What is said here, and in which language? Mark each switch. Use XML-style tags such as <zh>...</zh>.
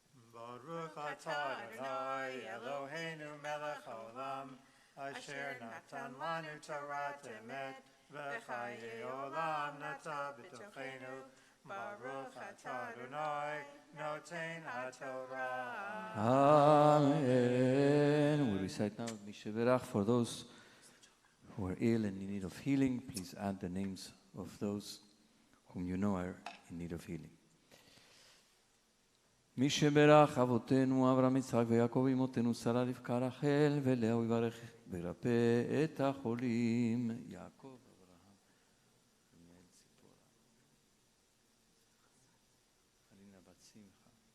<he>ברוך אתה אדוני אלוהינו מלך העולם, אשר נתן לנו תורת אמת וחיי עולם נטע בתוכנו. ברוך אתה אדוני נותן התורה.</he> <en>Amen. We recite now Mishaberach for those who are ill and in need of healing. Please add the names of those whom you know are in need of healing.</en> <he>מי שברך אבותינו אברהם יצחק ויעקב אמותינו שרה רבקה רחל ולאה הוא יברך וירפא את החולים. יעקב אברהם ומנהל ציפורה חלינה בת שמחה.</he>